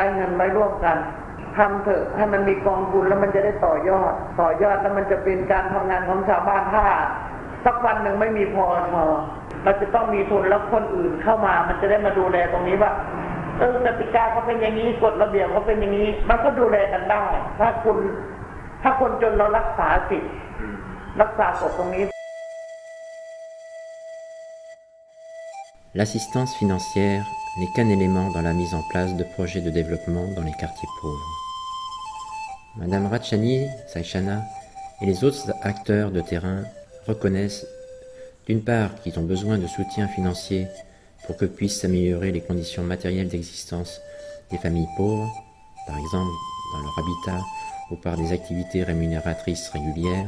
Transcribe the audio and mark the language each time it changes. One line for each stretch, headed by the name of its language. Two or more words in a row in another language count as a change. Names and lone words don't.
Thai: เงินไว้ร่วมกันทำเถอะให้มันมีกองทุนแล้วมันจะได้ต่อยอดแล้วมันจะเป็นการทำงานของชาวบ้านถ้าสักวันหนึ่งไม่มีพอเราจะต้องมีทุนแล้วคนอื่นเข้ามามันจะได้มาดูแลตรงนี้ว่ากติกาเขาเป็นอย่างนี้กฎระเบียบเขาเป็นอย่างนี้มันก็ดูแลกันได้ถ้าคนจนเรารักษาสิทธิ์รักษากฎตรงนี้
French: L'assistance financière n'est qu'un élément dans la mise en place de projets de développement dans les quartiers pauvres. Madame Ratchani Saichana et les autres acteurs de terrain reconnaissent D'une part, qu'ils ont besoin de soutien financier pour que puissent s'améliorer les conditions matérielles d'existence des familles pauvres, par exemple dans leur habitat ou par des activités rémunératrices régulières.